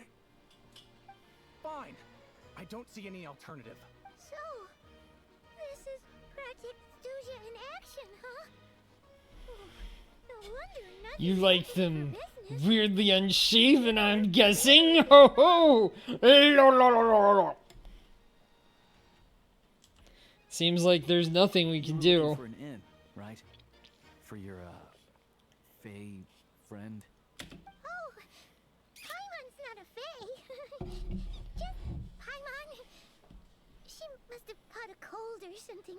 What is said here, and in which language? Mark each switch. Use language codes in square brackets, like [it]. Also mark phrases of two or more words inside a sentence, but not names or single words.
[en] Fine. I don't see any alternative. So, this is Project Stuja in action, huh? Oh, no wonder nothing You like for them business. weirdly unshaven, I'm guessing? Ho ho! Lo, lo, lo, lo, lo. Seems like there's nothing we can You were looking do. for an inn, right? For your, Fae friend? Oh, Paimon's not a fae. Just Paimon. She must have caught a cold or something.